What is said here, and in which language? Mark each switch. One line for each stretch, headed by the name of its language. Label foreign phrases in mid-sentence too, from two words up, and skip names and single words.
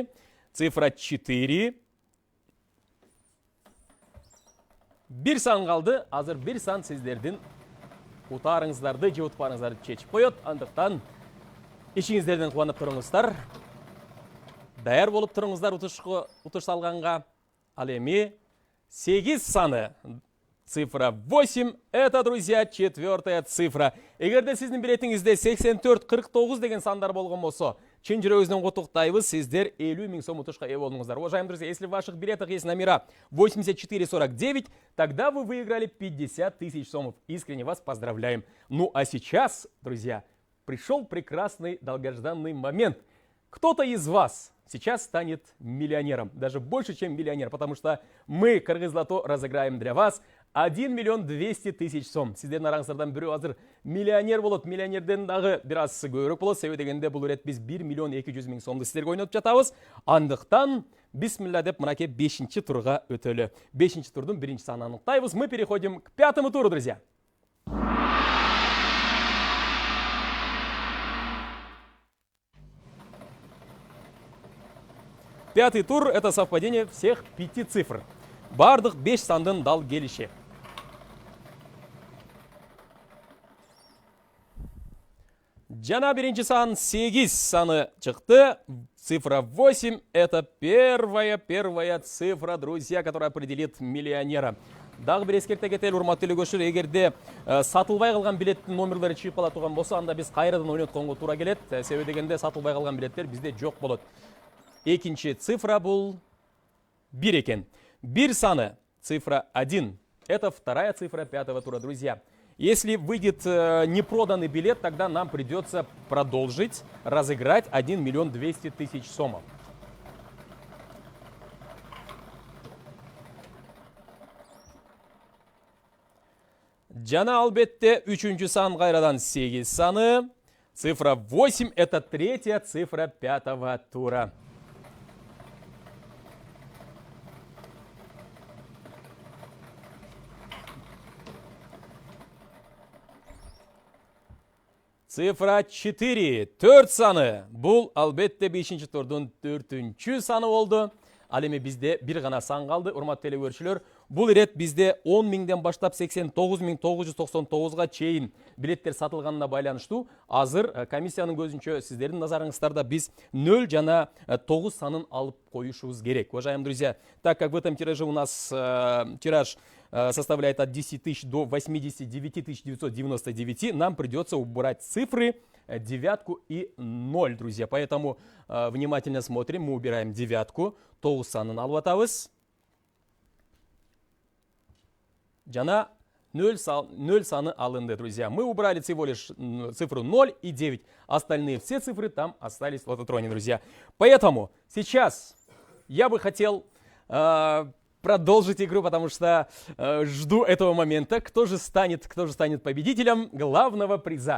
Kyrgyz: Цифра 4. Бир сан калды. Азыр бир сан сиздердин утаарыңыздарды же утпарыңыздарды чечип коет. Андыктан ишиңиздерден кубанып туруңуздар. Даяр болуп туруңуздар утуш салганга. Ал эми 8 саны.
Russian: Цифра 8 – это, друзья, 4-я цифра.
Kyrgyz: Эгерде сиздин билетиңизде 84-49 деген сандар болгон болсо, чын жүрөгүбүздөн куттуктайбыз. Сиздер 50 миң сом утушка ээ болдуңуздар.
Russian: Уважаемые друзья, если в ваших билетах есть номера 8449, тогда вы выиграли 50 тысяч сомов. Искренне вас поздравляем. Ну а сейчас, друзья, пришел прекрасный долгожданный момент. Кто-то из вас сейчас станет миллионером, даже больше, чем миллионер, потому что мы, Кыргыз Лото, разыграем для вас 1 миллион 200 тысяч сом.
Kyrgyz: Сиздердин араңыздардан бирөө азыр миллионер болот, миллионерден дагы бир аз көбүрөөк болот. Себеби дегенде бул ирет биз 1 миллион 200 миң сомду сиздерге ойнотуп жатабыз. Андыктан бисмилля деп мынакей 5-чи турга өтөлү. 5-чи турдун 1-чи санын аныктайбыз.
Russian: Мы переходим к 5-му туру, друзья. Пятый тур – это совпадение всех 5 цифр.
Kyrgyz: Бардык 5 сандын дал келиши. Жана биринчи сан 8 саны чыкты.
Russian: Цифра 8 – это первая цифра, друзья, которая определит миллионера.
Kyrgyz: Дагы бир эскерте кетели, урматтуу телекөрүүчүлөр, эгерде сатылбай калган билеттин номерлери чыгып кала турган болсо, анда биз кайрадан ойнотконго туура келет. Себеби дегенде сатылбай калган билеттер бизде жок болот. Экинчи цифра бул 1 экен. Бир саны,
Russian: цифра 1. Это вторая цифра 5-го тура, друзья. Если выйдет непроданный билет, тогда нам придется продолжить разыграть 1 миллион 200 тысяч сомов.
Kyrgyz: Жана албетте 3-чү сан кайрадан 8 саны.
Russian: Цифра 8 – это 3-я цифра 5-го тура. Цифра 4.
Kyrgyz: 4 саны. Бул албетте 5-чи турдун 4-чү саны болду. Ал эми бизде бир гана сан калды. Урматтуу телекөрүүчүлөр, бул ирет бизде 10 миңден баштап 89.999га чейин билеттер сатылганына байланыштуу. Азыр комиссиянын көзүнчө сиздердин назарыңыздарда биз 0 жана 9 санын алып коюшубуз керек.
Russian: Уважаемые друзья, так как в этом тираже у нас тираж составляет от 10 тысяч до 89 999, нам придется убрать цифры 9 и 0, друзья. Поэтому внимательно смотрим. Мы убираем
Kyrgyz: 9, 9 санын алып атабыз. Жана 0 саны алынды,
Russian: друзья. Мы убрали всего лишь цифру 0 и 9. Остальные все цифры там остались в лототроне, друзья. Поэтому сейчас я бы хотел продолжить игру, потому что жду этого момента. Кто же станет победителем главного приза?